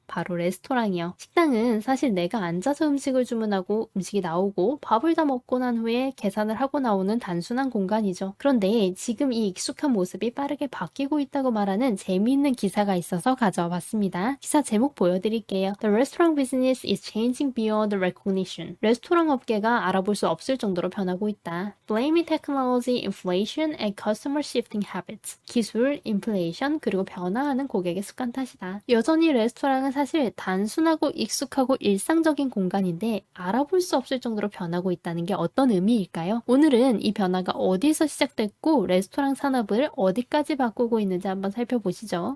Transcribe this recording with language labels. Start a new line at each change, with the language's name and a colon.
Korean: 바로 레스토랑이요. 식당은 사실 내가 앉아서 음식을 주문하고 음식이 나오고 밥을 다 먹고 난 후에 계산을 하고 나오는 단순한 공간이죠. 그런데 지금 이 익숙한 모습이 빠르게 바뀌고 있다고 말하는 재미있는 기사가 있어서 가져와 봤습니다. 기사 제목 보여드릴게요.
English: The restaurant business is changing beyond recognition.
Korean: 레스토랑 업계가 알아볼 수 없을 정도로 변하고 있다.
English: Blaming technology, inflation, and customer shifting habits.
Korean: 기술, 인플레이션, 그리고 변화하는 고객의 습관 탓이다. 여전히 레스토랑은 사실 단순하고 익숙하고 일상적인 공간인데 알아볼 수 없을 정도로 변하고 있다는 게 어떤 의미일까요? 오늘은 이 변화가 어디서 시작됐고 레스토랑 산업을 어디까지 바꾸고 있는지 한번 살펴보시죠.